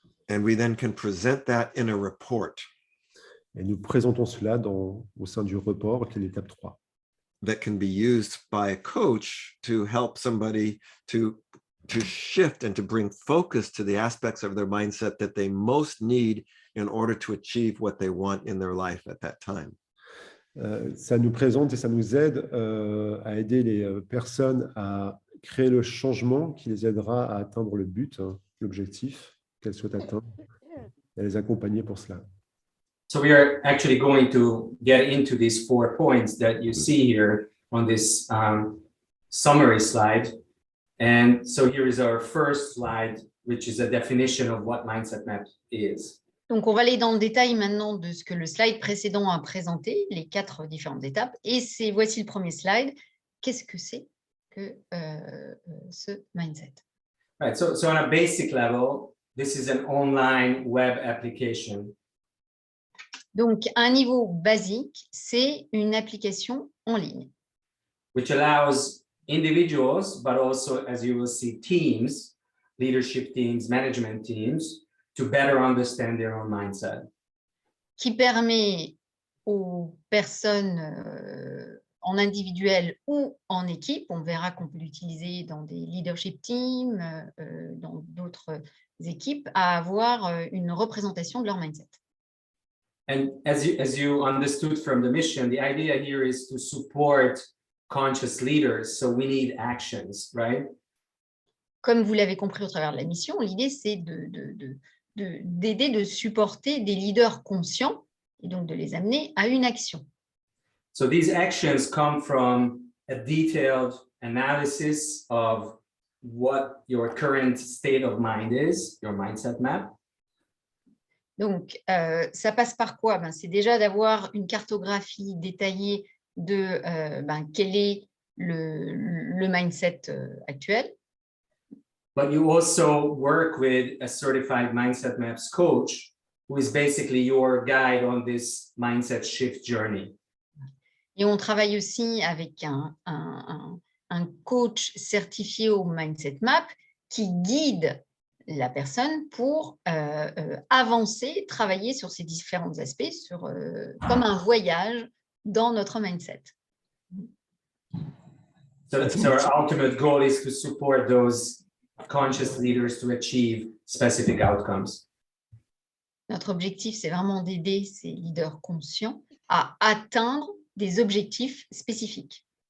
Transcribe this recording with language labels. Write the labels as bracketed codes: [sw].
[en] And we then can present that in a report. [fr] Et nous présentons cela au sein du report, qui est l'étape 3. [en] That can be used by a coach to help somebody to shift and to bring focus to the aspects of their mindset that they most need in order to achieve what they want in their life at that time. [fr] Ça nous présente et ça nous aide à aider les personnes à créer le changement qui les aidera à atteindre le but, l'objectif qu'elles souhaitent atteindre, et à les accompagner pour cela. [en] So we are actually going to get into these 4 points that you see here on this summary slide. And so here is our first slide, which is a definition of what Mindset Map is. [fr] Donc, on va aller dans le détail maintenant de ce que le slide précédent a présenté, les 4 différentes étapes. Et voici le premier slide. Qu'est-ce que c'est que ce mindset? [en] Right, so on a basic level, this is an online web application. [fr] Donc, à un niveau basique, c'est une application en ligne. [en] Which allows individuals, but also, as you will see, teams, leadership teams, management teams, to better understand their own mindset. [fr] Qui permet aux personnes en individuel ou en équipe, on verra qu'on peut l'utiliser dans des [en] leadership teams, [fr] dans d'autres équipes, à avoir une représentation de leur mindset. [en] And as you understood from the mission, the idea here is to support conscious leaders. So we need actions, right? [fr] Comme vous l'avez compris au travers de la mission, l'idée c'est d'aider, de supporter des leaders conscients et donc de les amener à une action. [en] So these actions come from a detailed analysis of what your current state of mind is, your mindset map. [fr] Donc, ça passe par quoi? C'est déjà d'avoir une cartographie détaillée de quel est le mindset actuel. [en] But you also work with a certified Mindset Maps coach, who is basically your guide on this mindset shift journey. [fr] Et on travaille aussi avec un coach certifié au Mindset Map qui guide la personne pour avancer, travailler sur ces différents aspects, comme un voyage dans notre mindset. [en] So our ultimate goal is to support those conscious leaders to achieve specific outcomes. [fr] Notre objectif, c'est vraiment d'aider ces leaders conscients à atteindre des objectifs spécifiques.